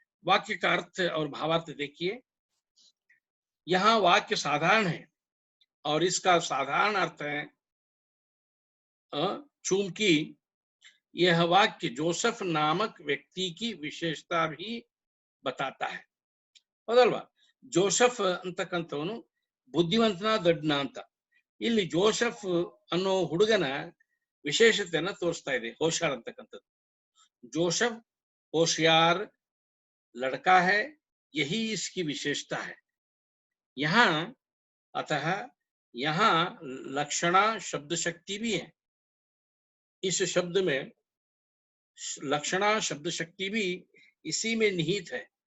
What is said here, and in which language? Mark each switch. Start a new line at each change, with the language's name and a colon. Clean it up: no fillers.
Hindi: वाक्य का अर्थ और भावार्थ देखिए। यहाँ वाक्य साधारण है और इसका साधारण अर्थ है चूंकि यह वाक्य जोसेफ नामक व्यक्ति की विशेषता भी बताता है।
Kannada: ಹೌದಲ್ವಾ? ಜೋಸೆಫ್ ಅಂತಕ್ಕಂಥವನು ಬುದ್ಧಿವಂತನ ದಡ್ಡನ ಅಂತ ಇಲ್ಲಿ ಜೋಸೆಫ್ ಅನ್ನೋ ಹುಡುಗನ ವಿಶೇಷತೆಯನ್ನ ತೋರಿಸ್ತಾ ಇದೆ होशियार ಅಂತಕ್ಕಂಥದ್ದು।
Hindi: जोसेफ होशियार लड़का है, यही इसकी विशेषता है। यहाँ अतः यहाँ लक्षणा शब्द शक्ति भी है। इस शब्द में लक्षणा शब्द शक्ति भी इसी में निहित है।